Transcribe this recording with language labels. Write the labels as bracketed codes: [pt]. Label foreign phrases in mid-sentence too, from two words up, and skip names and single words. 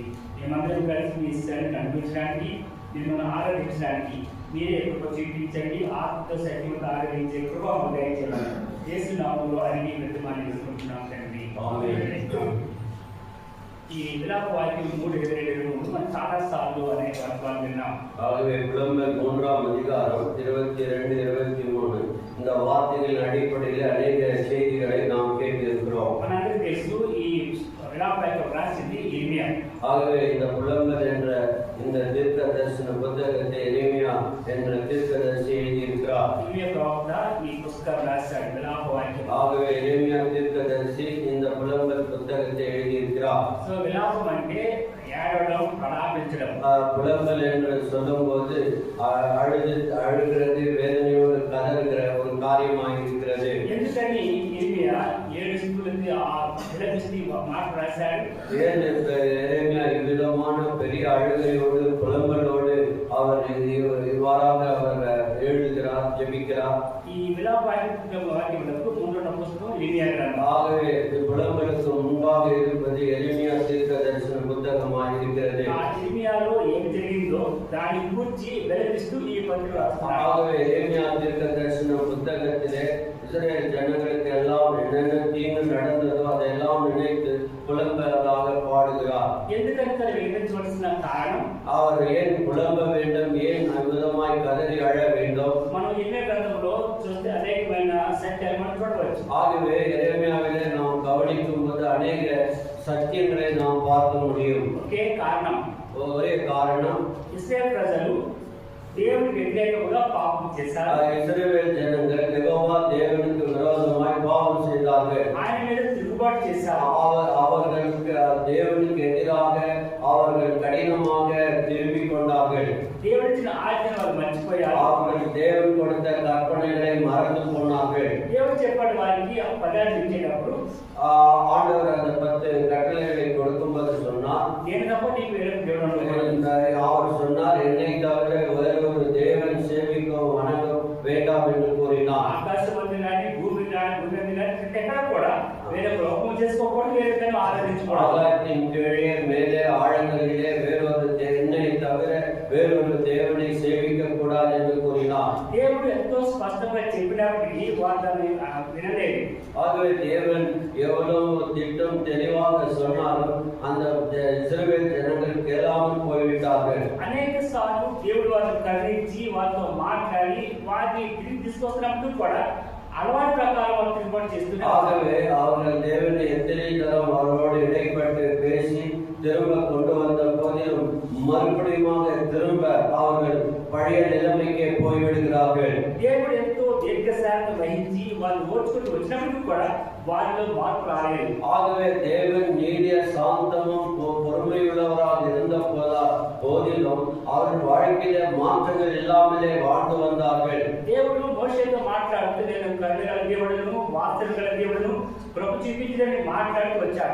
[te] మేమందరం కలిసి మీ ఇష్టాన్ని కనిపించడానికి, మిమ్మల్ని ఆరాధించడానికి మీరే కృప చూపించండి. ఆత్మతో సత్యంతో ఆరాధించే కృప దయచేయండి. యేసు నామములో అడిగి ప్రతిమాన్ని చేసుకుంటున్నాం తండ్రి. ఈ విలాప వాక్యం 3:22 మనం చాలా సార్లు అనేక వర్గాలు విన్నాం. [ta] ஆகவே புலம்பல் 3ஆம் அதிகாரம் 22-23 இந்த வார்த்தைகளின் அடிப்படையில் அநேக செய்திகளை நாம் கேட்டிருக்கிறோம். [te] மనందరికీ తెలుసు ఈ విలాప వాక్యం రాసింది ఇర్మియా. [ta] ஆகவே இந்த புலம்பல் என்ற இந்த தீர்க்க தரிசன புத்தகத்தை எரேமியா என்ற தீர்க்கதரிசி எழுதியிருக்கிறார். [te] ఇర్మియా ప్రవక్త ఈ పుస్తకం రాశాడు విలాప వాక్యం. [ta] ஆகவே எரேமியா தீர்க்கதரிசி இந்த புலம்பல் புத்தகத்தை எழுதியிருக்கிறார். [te] సో విలాపం అంటే ఏడవడం, ప్రలాపించడం. [ta] புலம்பல் என்று சொல்லும்போது அழுகிறது, வேதனையோடு கதறுகிற ஒரு காரியமாக இருக்கிறது. [te] ఎందుకని ఇర్మియా ఏడుస్తున్నది ఆ విలపిస్తూ మాట రాశాడు? [ta] ஏன் எரேமியா இவ்விதமான பெரிய அழுகையோடு புலம்பலோடு அவர் இவ்வாறாக அவர் எழுதுகிறார், ஜெபிக்கிறார்? [te] ఈ విలాప వాక్యములకు ముందున్న పుస్తకం ఇర్మియా గ్రంథం. [ta] ஆகவே புலம்பலுக்கு முன்பாக இருப்பது எரேமியா தீர்க்க தரிசன புத்தகமாக இருக்கிறது. [te] ఆ ఇర్మియాలో ఏమి జరిగిందో దాని గురించి విలపిస్తూ ఈ పత్రిక రాస్తున్నాడు. [ta] ஆகவே எரேமியா தீர்க்க தரிசன புத்தகத்திலே இஸ்ரவேல் ஜனங்களுக்கு எல்லாம் என்னென்ன தீங்கு நடந்ததோ அதெல்லாம் நினைத்து புலம்பலாக பாடுகிறார். [te] ఎందుకంటే విలపించవలసిన కారణం, [ta] அவர் ஏன் புலம்ப வேண்டும், ஏன் அற்புதமாய் கதறி அழ வேண்டும்? [te] మనం ఇర్మియా గ్రంథంలో చూస్తే అనేకమైన సత్యాలు మనం చూడవచ్చు. [ta] ஆகவே எரேமியாவிலே நாம் கவனிக்கும் போது அநேக சத்தியங்களை நாம் பார்க்க முடியும். [te] ఒకే కారణం, [ta] ஒரே காரணம், [te] ఇశ్రాయేలు ప్రజలు దేవునికి వ్యతిరేకంగా పాపం చేశారు. [ta] இஸ்ரவேல் ஜனங்கள் யெகோவா தேவனுக்கு விரோதமாய் பாவம் செய்தார்கள். [te] ఆయన మీద తిరుగుబాటు చేశారు. [ta] அவர்களுக்கு தேவனுக்கு எதிராக அவர்கள் கடினமாக திரும்பிக் கொண்டார்கள். [te] దేవుడిచ్చిన ఆజ్ఞను వాళ్ళు మర్చిపోయారు. [ta] அவர்கள் தேவன் கொடுத்த கற்பனைகளை மறந்து போனார்கள். [te] దేవుడు చెప్పాడు వారికి ఆ పదాలు ఇచ్చేటప్పుడు, [ta] ஆண்டவர் அந்த 10 கட்டளைகளை கொடுக்கும்போது சொன்னார், [te] నేను తప్ప నీకు వేరే దేవుడు ఉండడు. [ta] அவர் சொன்னார், என்னை தவிர வேறொரு தேவன் சேவிக்க வணங்க வேண்டாம் என்று கூறினார். [te] ఆకాశం ఉంది కానీ భూమి కానీ భూమి కానీ ఎక్కడ కూడా వేరే లోకం చేసుకోకూడదు, వేరే దాన్ని ఆరాధించకూడదు. [ta] ஆகாயத்தின் கீழே மேலே ஆழங்களிலே வேறொரு என்னை தவிர வேறொரு தேவனை சேவிக்க கூடாது என்று கூறினார். [te] దేవుడు ఎంతో స్పష్టంగా చెప్పినప్పటికీ వారు దాన్ని వినలేదు. [ta] ஆகவே தேவன் எவ்வளவு திட்டம் தெளிவாக சொன்னாலும் அந்த இஸ்ரவேல் ஜனங்கள் கேளாமல் போய்விட்டார்கள். [te] అనేక సార్లు దేవుడు వారిని కరుణించి వారితో మాట్లాడి వారిని తిరిగి తీసుకొస్తున్నప్పుడు కూడా అలవాటు ప్రకారం వాళ్ళు తిరుగుబాటు చేస్తున్నారు. [ta] ஆகவே அவர்கள் தேவனை எத்தனை தரம் அவரோடு இடைப்பட்டு பேசி திரும்ப கொண்டு வந்த போதிலும் மறுபடியும் திரும்ப அவர்கள் பழைய நிலைமைக்கே போய்விடுகிறார்கள். [te] దేవుడు ఎంతో దీర్ఘశాంతం వహించి వాళ్ళు ఓర్చుకుంటూ వచ్చినప్పుడు కూడా వారిలో మార్పు రాలేదు. [ta] ஆகவே தேவன் நீடிய சாந்தமும் பொறுமையுள்ளவராக இருந்த போதிலும் அவர்கள் வாழ்க்கையில மாற்றங்கள் இல்லாமலே வாழ்ந்து வந்தார்கள். [te] దేవుడు మోషేతో మాట్లాడుతూ నేను కన్ను కలిగేవాడును వార్తలు కలిగేవాడును ప్రభు చూపించడానికి మాట్లాడుతూ వచ్చాడు.